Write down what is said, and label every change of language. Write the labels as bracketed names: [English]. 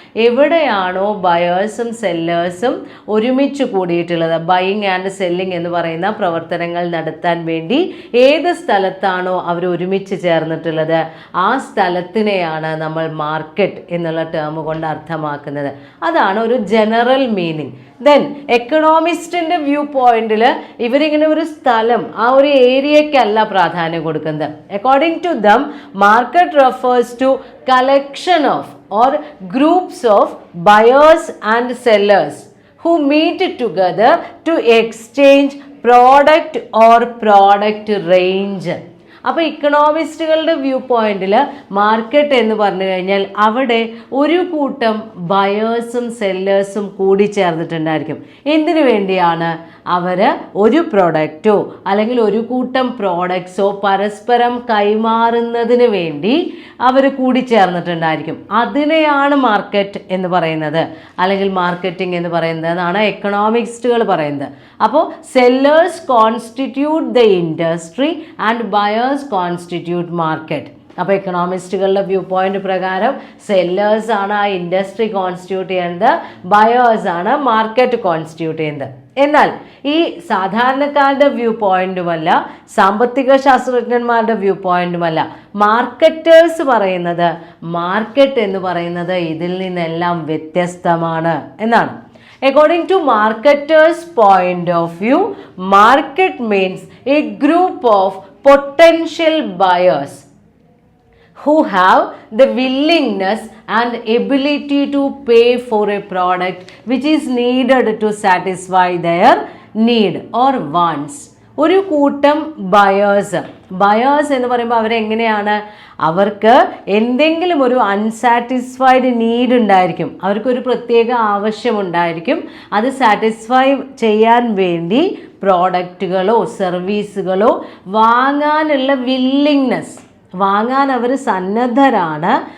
[Malayalam] എവിടെയാണോ ബയേഴ്സും സെല്ലേഴ്സും ഒരുമിച്ച് കൂടിയിട്ടുള്ളത്, buying and selling എന്ന് പറയുന്ന പ്രവർത്തനങ്ങൾ നടത്താൻ വേണ്ടി ഏത് സ്ഥലത്താണോ അവർ ഒരുമിച്ച് ചേർന്നിട്ടുള്ളത് ആ സ്ഥലത്തിനെയാണ് നമ്മൾ മാർക്കറ്റ് എന്നുള്ള ടേം കൊണ്ട് അർത്ഥമാക്കുന്നത്. അതാണ് ഒരു ജനറൽ മീനിങ്. ദെൻ എക്കണോമിസ്റ്റിൻ്റെ വ്യൂ പോയിന്റിൽ ഇവരിങ്ങനെ ഒരു സ്ഥലം, ആ ഒരു ഏരിയക്കല്ല പ്രാധാന്യം കൊടുക്കുന്നത്. [English] According to them market refers to collection of or groups of buyers and sellers who meet together to exchange product or product range. [Malayalam] അപ്പോൾ ഇക്കണോമിസ്റ്റുകളുടെ വ്യൂ പോയിന്റിൽ മാർക്കറ്റ് എന്ന് പറഞ്ഞു കഴിഞ്ഞാൽ അവിടെ ഒരു കൂട്ടം ബയേഴ്സും സെല്ലേഴ്സും കൂടി ചേർന്നിട്ടുണ്ടായിരിക്കും. എന്തിനു വേണ്ടിയാണ്? അവർ ഒരു പ്രൊഡക്റ്റോ അല്ലെങ്കിൽ ഒരു കൂട്ടം പ്രോഡക്ട്സോ പരസ്പരം കൈമാറുന്നതിന് വേണ്ടി അവർ കൂടി ചേർന്നിട്ടുണ്ടായിരിക്കും. അതിനെയാണ് മാർക്കറ്റ് എന്ന് പറയുന്നത്, അല്ലെങ്കിൽ മാർക്കറ്റിംഗ് എന്ന് പറയുന്നതാണ് എക്കണോമിക്സ്റ്റുകൾ പറയുന്നത്. [English] അപ്പോൾ sellers constitute the industry and buyers constitute market. [Malayalam] അപ്പോൾ എക്കണോമിസ്റ്റുകളുടെ വ്യൂ പോയിന്റ് പ്രകാരം സെല്ലേഴ്സ് ആണ് ആ ഇൻഡസ്ട്രി കോൺസ്റ്റിറ്റ്യൂട്ട് ചെയ്യുന്നത്, ബയേഴ്സ് ആണ് മാർക്കറ്റ് കോൺസ്റ്റിറ്റ്യൂട്ട് ചെയ്യുന്നത്. എന്നാൽ ഈ സാധാരണക്കാരുടെ വ്യൂ പോയിന്റുമല്ല, സാമ്പത്തിക ശാസ്ത്രജ്ഞന്മാരുടെ വ്യൂ പോയിന്റുമല്ല, മാർക്കറ്റേഴ്സ് പറയുന്നത് മാർക്കറ്റ് എന്ന് പറയുന്നത് ഇതിൽ നിന്നെല്ലാം വ്യത്യസ്തമാണ് എന്നാണ്. [English] According to marketers' point of view, market means a group of potential buyers who have the willingness and ability to pay for a product which is needed to satisfy their need or wants. [Malayalam] ഒരു കൂട്ടം buyers എന്ന് പറയുമ്പോൾ അവരെങ്ങനെയാണ്, അവർക്ക് എന്തെങ്കിലും ഒരു unsatisfied need ഉണ്ടായിരിക്കും, അവർക്കൊരു പ്രത്യേക ആവശ്യമുണ്ടായിരിക്കും. അത് സാറ്റിസ്ഫൈ ചെയ്യാൻ വേണ്ടി പ്രോഡക്റ്റുകളോ സർവീസുകളോ വാങ്ങാനുള്ള വില്ലിങ്നെസ്, വാങ്ങാൻ അവർ സന്നദ്ധരാണ്.